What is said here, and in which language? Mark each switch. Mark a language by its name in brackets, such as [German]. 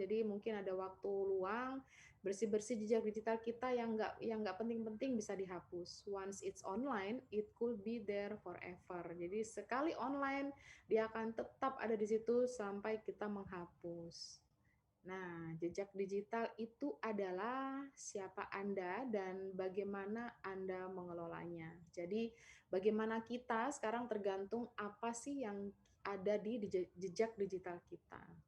[Indonesian] Jadi mungkin ada waktu luang, bersih-bersih jejak digital kita yang nggak penting-penting bisa dihapus. [English] Once it's online, it could be there forever. [Indonesian] Jadi sekali online dia akan tetap ada di situ sampai kita menghapus. Nah, jejak digital itu adalah siapa Anda dan bagaimana Anda mengelolanya. Jadi, bagaimana kita sekarang tergantung apa sih yang ada di jejak digital kita.